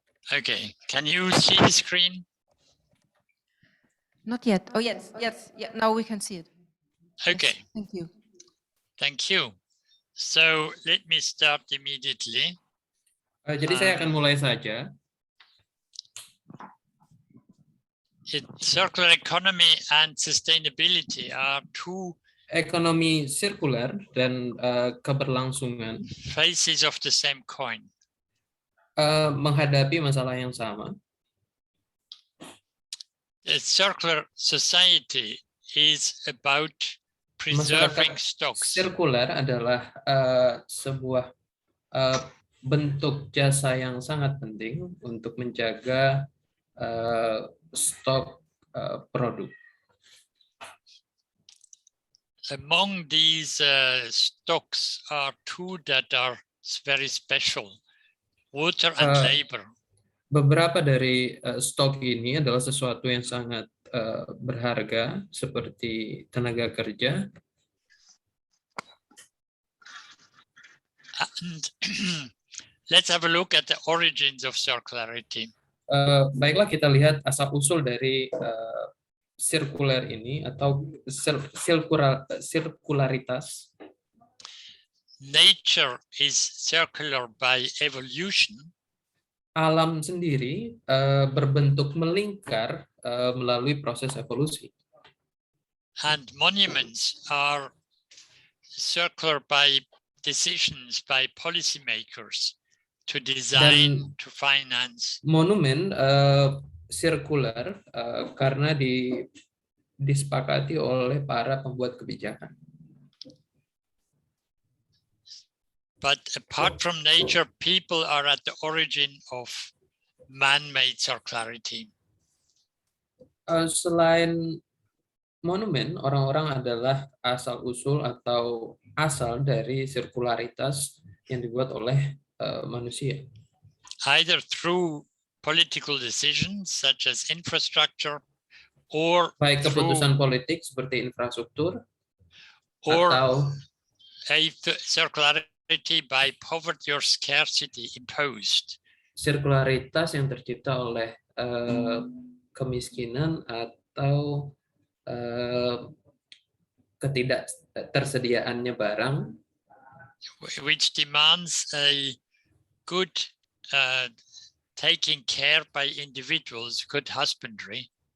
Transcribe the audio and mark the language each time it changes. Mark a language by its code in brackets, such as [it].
[en] Okay, can you see the screen? Not yet. Oh, yes, yes. Yeah, now we can see it. Okay. Yes, thank you. Thank you. So let me start immediately. [id] Jadi saya akan mulai saja. [en] Circular economy and sustainability are two [id] Ekonomi sirkuler dan keberlangsungan [en] faces of the same coin. [id] menghadapi masalah yang sama. [en] The circular society is about preserving stocks. [id] sirkuler adalah sebuah bentuk jasa yang sangat penting untuk menjaga stok produk. [en] Among these stocks are two that are very special, water and labor. [id] Beberapa dari stok ini adalah sesuatu yang sangat berharga seperti tenaga kerja. [en] And let's have a look at the origins of circularity. [id] Baiklah kita lihat asal-usul dari sirkuler ini atau sirkularitas. [en] Nature is circular by evolution. [id] Alam sendiri berbentuk melingkar melalui proses evolusi. [en] And monuments are circular by decisions by policymakers to design, to finance. [id] Monumen sirkuler karena disepakati oleh para pembuat kebijakan. [en] But apart from nature, people are at the origin of man-made circularity. [id] Selain monumen, orang-orang adalah asal-usul atau asal dari sirkularitas yang dibuat oleh manusia. [en] Either through political decisions such as infrastructure, or [id] Baik keputusan through politik seperti infrastruktur, [en] or [id] atau [en] circularity by poverty or scarcity imposed. [id] sirkularitas yang tercipta oleh kemiskinan atau ketidaktersediaannya barang, [en] which demands a good taking care by individuals, good husbandry,